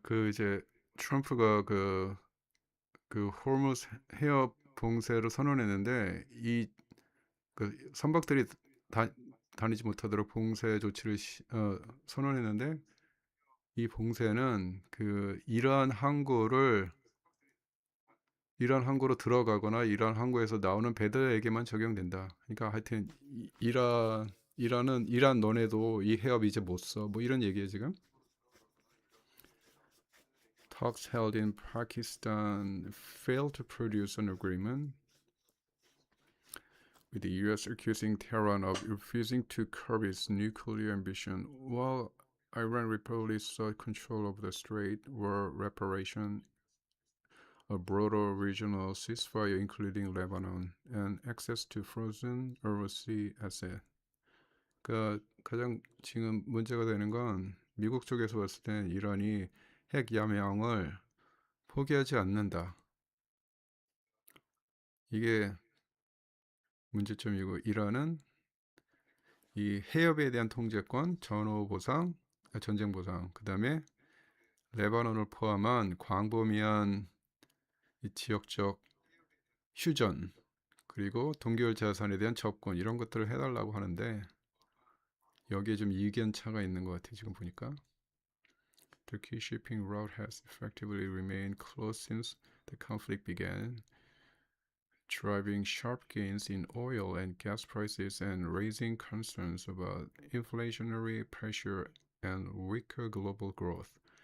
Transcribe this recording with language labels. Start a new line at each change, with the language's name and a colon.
Korean: 이제 트럼프가 그 호르무즈 해협 봉쇄를 선언했는데 선박들이 다, 다니지 못하도록 봉쇄 조치를 선언했는데 이 봉쇄는 이란 항구로 들어가거나 이란 항구에서 나오는 배들에게만 적용된다. 그러니까 하여튼 이란은 너네도 이 해협 이제 못 써. 뭐 이런 얘기예요 지금.
English: Talks held in Pakistan failed to produce an agreement, with the U.S. accusing Tehran of refusing to curb its nuclear ambition, while Iran reportedly sought control of the strait, war reparation, a broader regional ceasefire including Lebanon, and access to frozen overseas assets.
Korean: 그러니까 가장 지금 문제가 되는 건 미국 쪽에서 봤을 땐 이란이 핵 야망을 포기하지 않는다. 이게 문제점이고 이란은 이 해협에 대한 통제권, 전후 보상, 전쟁 보상, 그 다음에 레바논을 포함한 광범위한 이 지역적 휴전, 그리고 동계열 자산에 대한 접근 이런 것들을 해달라고 하는데 여기에 좀 이견 차가 있는 것 같아요. 지금 보니까
English: Turkey shipping route has effectively remained closed since the conflict began, driving sharp gains in oil and gas prices and raising concerns about inflationary pressure and weaker global growth.